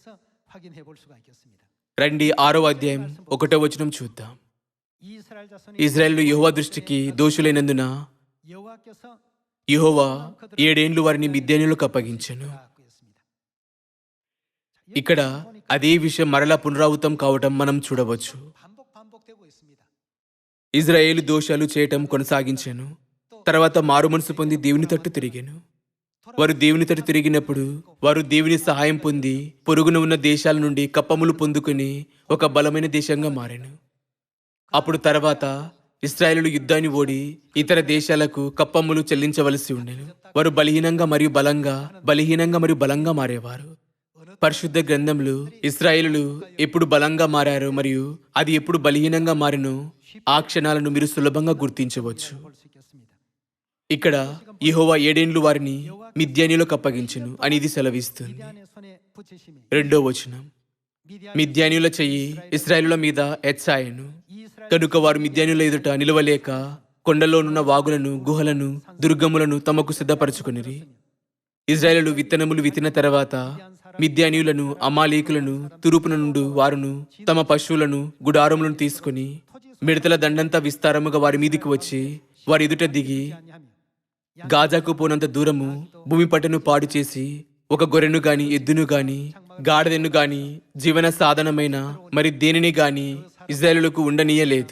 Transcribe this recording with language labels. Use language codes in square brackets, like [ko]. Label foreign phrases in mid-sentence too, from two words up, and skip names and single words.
[te] రండి 6వ అధ్యాయం 1వ వచనం చూద్దాం. ఇజ్రాయేలు యెహోవా దృష్టికి దోషులైనందున యెహోవా 7 ఏండ్లు వారిని మిద్యానీయులకు అప్పగించెను. ఇక్కడ అదే విషయం మరలా పునరావృతం కావటం మనం చూడవచ్చు. [ko] 반복되고 있습니다. [te] ఇజ్రాయేలు దోషాలు చేయటం కొనసాగించాను. తర్వాత మారు మనసు పొంది దేవుని తట్టు తిరిగాను. వారు దేవుని తట్టు తిరిగినప్పుడు వారు దేవుని సహాయం పొంది పొరుగున ఉన్న దేశాల నుండి కప్పములు పొందుకుని ఒక బలమైన దేశంగా మారాను. అప్పుడు తర్వాత ఇశ్రాయేలు యుద్ధాన్ని ఓడి ఇతర దేశాలకు కప్పములు చెల్లించవలసి ఉండెను. వారు బలహీనంగా మరియు బలంగా మారేవారు. పరిశుద్ధ గ్రంథంలో ఇశ్రాయేలులు ఎప్పుడు బలంగా మారారో మరియు అది ఎప్పుడు బలహీనంగా మారినో ఆ క్షణాలను మీరు సులభంగా గుర్తించవచ్చు. [ko] 볼 수 있겠습니다. [te] ఇక్కడ యెహోవా 7 ఏండ్లు వారిని మిద్యానీయులకు అప్పగించెను అని ఇది సెలవిస్తుంది. [ko] 미디안의 손에 붙이심이 [te] 2వ వచనం, మిద్యానీయుల చెయ్యి ఇశ్రాయేలుల మీద ఎత్సాయెను. కనుక వారు మిద్యానీయుల ఎదుట నిలవలేక కొండలోనున్న వాగులను, గుహలను, దుర్గములను తమకు సిద్ధపరచుకొనిరి. ఇశ్రాయేలు విత్తనములు విత్తిన తర్వాత మిద్యానీయులను, అమాలేకులను, తూర్పున నుండి వారును తమ పశువులను, గుడారములను తీసుకుని మిడతల దండంతా విస్తారముగా వారి మీదికి వచ్చి వారి ఎదుట దిగి గాజాకు పోనంత దూరము భూమి పట్టను పాడు చేసి ఒక గొర్రెను గాని, ఎద్దును గాని, గాడిదను గాని, జీవన సాధనమైన మరి దేనిని గాని ఇశ్రాయేలులకు ఉండనీయలేదు.